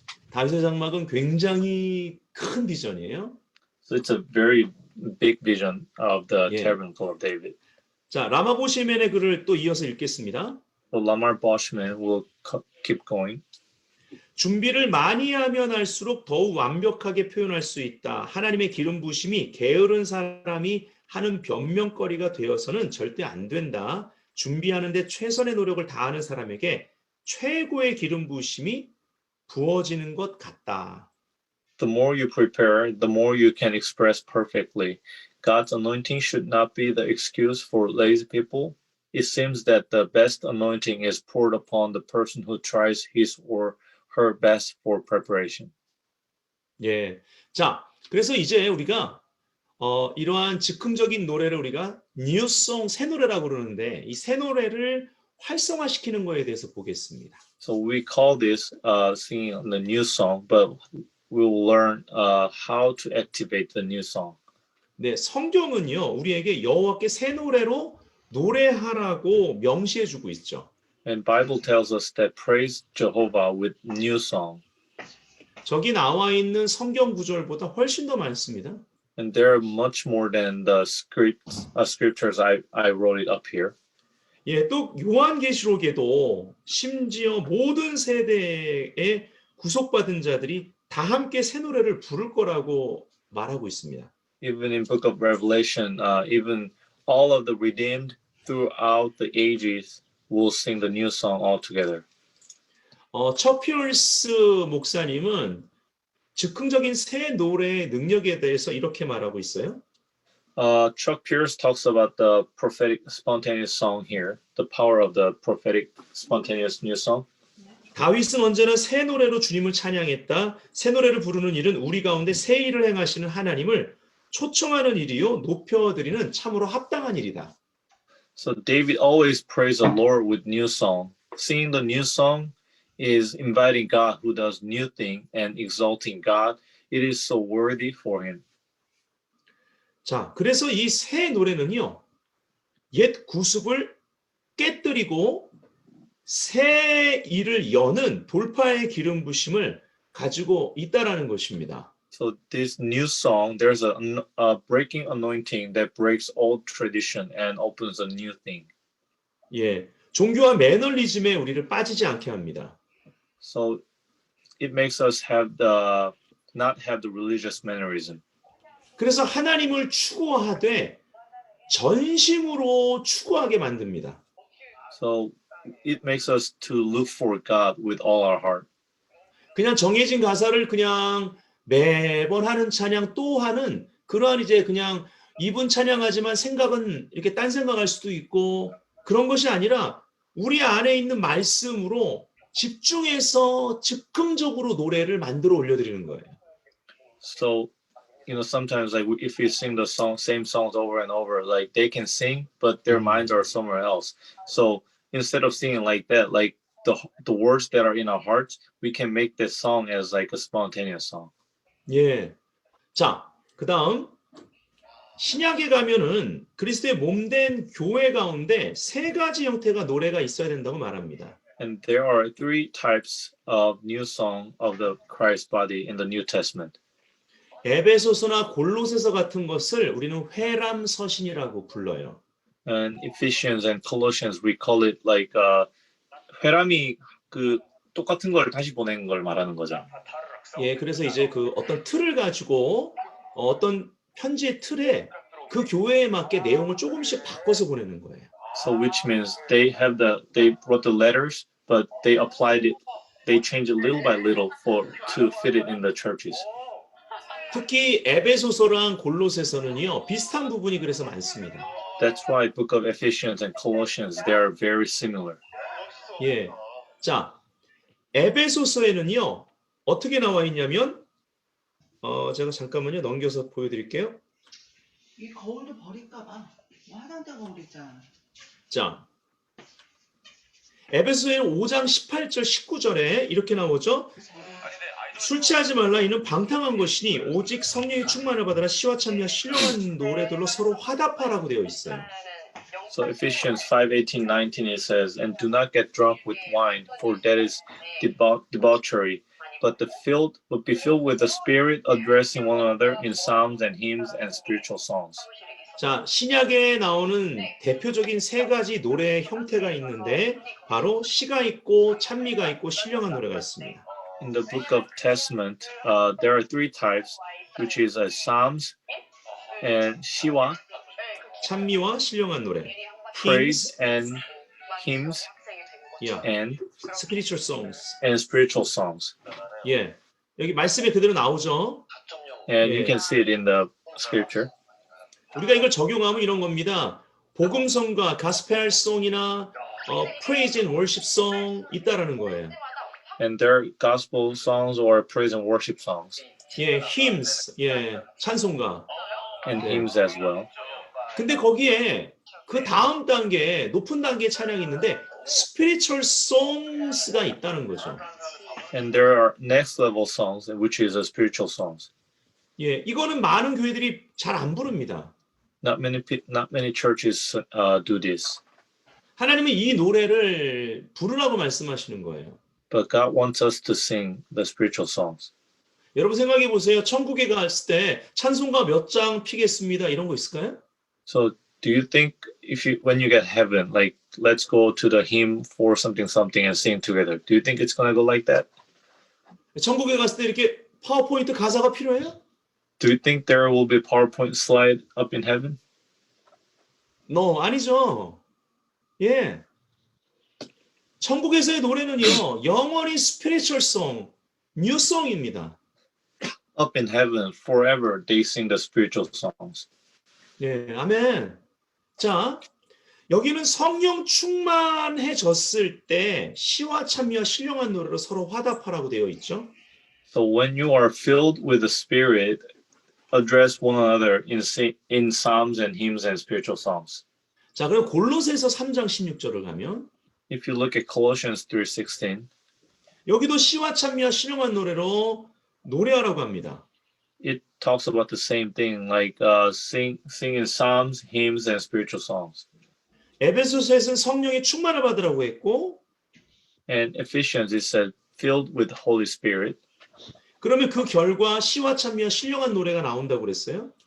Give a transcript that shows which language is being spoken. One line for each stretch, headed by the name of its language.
Korean: 다윗의 장막은 굉장히 큰 비전이에요.
English: So it's a very big vision of the Yeah. tabernacle of David.
Korean: 자, 라마보시멘의 글을 또 이어서 읽겠습니다.
English: So Lamar Boschman will keep going.
Korean: 준비를 많이 하면 할수록 더욱 완벽하게 표현할 수 있다. 하나님의 기름 부으심이 게으른 사람이 하는 변명거리가 되어서는 절대 안 된다. 준비하는데 최선의 노력을 다하는 사람에게 최고의 기름 부으심이 부어지는 것 같다.
English: The more you prepare, the more you can express perfectly. God's anointing should not be the excuse for lazy people. It seems that the best anointing is poured upon the person who tries his or her best for preparation.
Korean: 예. 자, 그래서 이제 우리가 이러한 즉흥적인 노래를 우리가 뉴송 새 노래라고 그러는데 이 새 노래를 활성화시키는 거에 대해서 보겠습니다.
English: So we call this singing the new song, but we'll learn how to activate the new song.
Korean: 네, 성경은요, 우리에게 여호와께 새 노래로 노래하라고 명시해 주고 있죠.
English: And Bible tells us that praise Jehovah with new song.
Korean: 저기 나와 있는 성경 구절보다 훨씬 더 많습니다.
English: And there are much more than the scriptures I wrote it up here.
Korean: 예, 또 요한계시록에도 심지어 모든 세대의 구속받은 자들이 다 함께 새 노래를 부를 거라고 말하고 있습니다.
English: Even in Book of Revelation, even all of the redeemed throughout the ages will sing the new song all together.
Korean: 첫 피어스 목사님은 즉흥적인 새 노래의 능력에 대해서 이렇게 말하고 있어요.
English: Chuck Pierce talks about the prophetic spontaneous song here, the power of the prophetic spontaneous new song.
Korean: 다윗은 언제나 새 노래로 주님을 찬양했다. 새 노래를 부르는 일은 우리 가운데 새 일을 행하시는 하나님을 초청하는 일이요 높여드리는 참으로 합당한 일이다.
English: So David always praised the Lord with new song. Singing the new song is inviting God who does new thing and exalting God. It is so worthy for him.
Korean: 자, 그래서 이 새 노래는요. 옛 구습을 깨뜨리고 새 일을 여는 돌파의 기름 부심을 가지고 있다라는 것입니다.
English: So this new song, there's a breaking anointing that breaks old tradition and opens a new thing.
Korean: 예, 종교와 매너리즘에 우리를 빠지지 않게 합니다.
English: So it makes us not have the religious mannerism.
Korean: 그래서 하나님을 추구하되 전심으로 추구하게 만듭니다.
English: So it makes us to look for God with all our heart.
Korean: 그냥 정해진 가사를 그냥 매번 하는 찬양 또 하는 그러한 이제 그냥 입은 찬양하지만 생각은 이렇게 딴 생각할 수도 있고 그런 것이 아니라 우리 안에 있는 말씀으로 집중해서 즉흥적으로 노래를 만들어 올려드리는 거예요.
English: So, sometimes like if we sing the same songs over and over, like they can sing, but their minds are somewhere else. So instead of singing like that, like the words that are in our hearts, we can make this song as like a spontaneous song.
Korean: 예. 자, 그다음 신약에 가면은 그리스도의 몸된 교회 가운데 세 가지 형태가 노래가 있어야 된다고 말합니다.
English: And there are three types of new song of the Christ body in the New Testament.
Korean: 에베소서나 골로새서 같은 것을 우리는 회람서신이라고 불러요.
English: And Ephesians and Colossians, we call it like
Korean: 회람이 그 똑같은 걸 다시 보낸 걸 말하는 거죠. 예, 그래서 이제 그 어떤 틀을 가지고 어떤 편지의 틀에 그 교회에 맞게 내용을 조금씩 바꿔서 보내는 거예요.
English: So which means they wrote the letters, but they changed it little by little to fit it in the churches.
Korean: 특히 에베소서랑 골로새서는요 비슷한 부분이 그래서 많습니다.
English: That's why book of Ephesians and Colossians, they are very similar.
Korean: 예, 자 에베소서에는요 어떻게 나와 있냐면 제가 잠깐만요 넘겨서 보여드릴게요. 이 거울도 버릴까봐 화장대 거울 있잖아. 자, 에베소서의 5장 18절 19절에 이렇게 나오죠. 술 취하지 말라 이는 방탕한 것이니 오직 성령의 충만을 받아라 시와 찬미와 신령한 노래들로 서로 화답하라고 되어 있어요.
English: So Ephesians 5:18, 19 it says, and do not get drunk with wine, for that is debauchery, but be filled with the Spirit, addressing one another in psalms and hymns and spiritual songs.
Korean: 자, 신약에 나오는 대표적인 세 가지 노래의 형태가 있는데 바로 시가 있고 찬미가 있고 신령한 노래가 있습니다.
English: In the book of Testament, there are three types, which is psalms and
Korean: 시와, 찬미와 신령한 노래,
English: praise and hymns, yeah, and spiritual songs. spiritual songs.
Korean: 예, 여기 말씀에 그대로 나오죠.
English: And Yeah. you can see it in the scripture.
Korean: 우리가 이걸 적용하면 이런 겁니다. 복음성가, 가스펠송이나
English: praise and worship song
Korean: 있다라는 거예요.
English: And their gospel songs or praise and worship songs
Korean: 예, hymns, 예, 찬송가.
English: and
Korean: 네.
English: hymns as well.
Korean: 근데 거기에 그 다음 단계, 높은 단계의 찬양이 있는데 spiritual songs가 있다는 거죠.
English: And there are next level songs, which is spiritual songs.
Korean: 예, 이거는 많은 교회들이 잘 안 부릅니다.
English: Not many churches do this,
Korean: 하나님은 이 노래를 부르라고 말씀하시는 거예요.
English: but God wants us to sing the spiritual songs.
Korean: 여러분 생각해 보세요. 천국에 갔을 때 찬송가 몇 장 피겠습니다. 이런 거 있을까요?
English: So, do you think when you get heaven, like let's go to the hymn for something something and sing together? Do you think it's gonna go like that?
Korean: 천국에 갔을 때 이렇게 파워포인트 가사가 필요해요?
English: Do you think there will be PowerPoint slide up in heaven?
Korean: No, 아니죠. 예. 천국에서의 노래는요, 영원히
English: spiritual song, new song
Korean: 입니다.
English: Up in heaven, forever they sing the spiritual songs.
Korean: 예, 아멘. 자, 여기는 성령 충만해졌을 때 시와 찬미와 신령한 노래로 서로 화답하라고 되어 있죠.
English: So when you are filled with the Spirit, address one another in psalms and hymns and spiritual songs.
Korean: 자, 그럼 골로새서 3장 16절을 가면
English: If you look at Colossians 3:16,
Korean: 여기도 시와 찬미와 신령한 노래로 노래하라고 합니다.
English: it talks about the same thing, like sing in psalms, hymns, and spiritual songs.
Korean: 에베소서에서는 성령의 충만을 받으라고 했고,
English: And Ephesians, it said, filled with Holy Spirit.
Korean: 그러면 그 결과 시와 찬미와 신령한 노래가 나온다고 그랬어요.